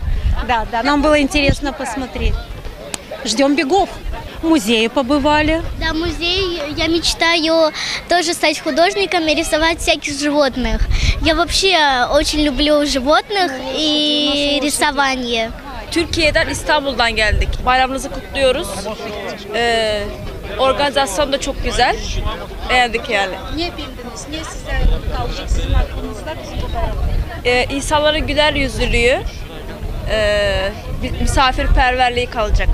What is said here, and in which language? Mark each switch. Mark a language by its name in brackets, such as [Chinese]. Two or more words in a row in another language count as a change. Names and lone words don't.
[Russian] Да, нам было интересно посмотреть. Ждем бегов. В музее побывали. Да, музей. Я мечтаю тоже стать художником и рисовать всяких животных. Я вообще очень люблю животных и рисование. [Turkish] Türkiye'den, İstanbul'dan geldik. Bayramınızı kutluyoruz. Organizasyon da çok güzel. Beğendik yani. Niye beğendiniz? Niye size kalacak sizin aklınızda bu bayram? İnsanların güler yüzlülüğü, misafirperverliği kalacak.